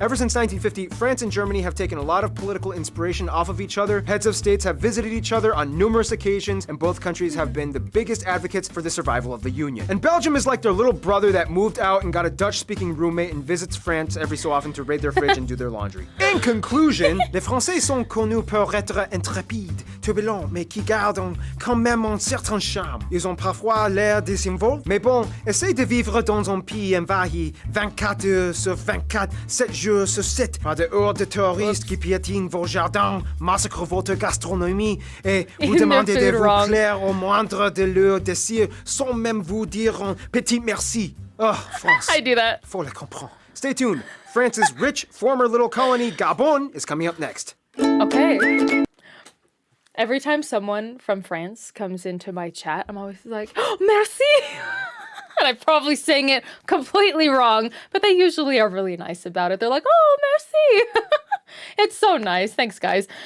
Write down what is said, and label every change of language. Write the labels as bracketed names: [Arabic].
[English] Ever since 1950, France and Germany have taken a lot of political inspiration off of each other. Heads of states have visited each other on numerous occasions, and both countries have been the biggest advocates for the survival of the Union. And Belgium is like their little brother that moved out and got a Dutch-speaking roommate and visits France every so often to raid their fridge and do their laundry. In conclusion, [French] les Français sont connus pour être intrépides, turbulents, mais qui gardent quand même un certain charme. Ils ont parfois l'air désinvolts, mais bon, essayez de vivre dans un pays envahi 24 heures sur 24, 7 jours sur 7, par des hordes de terroristes qui piétinent vos jardins, massacrent votre gastronomie et vous demandez de vous plaire au moindre de leurs désirs sans même vous dire un petit merci. [English] Oh, France. I do that. [French] Faut le comprendre. [English] Stay tuned. France's rich former little colony, Gabon, is coming up next. Okay. Every time someone from France comes into my chat, I'm always like, oh, merci! And I'm probably saying it completely wrong, but they usually are really nice about it. They're like, oh, merci! It's so nice. Thanks, guys.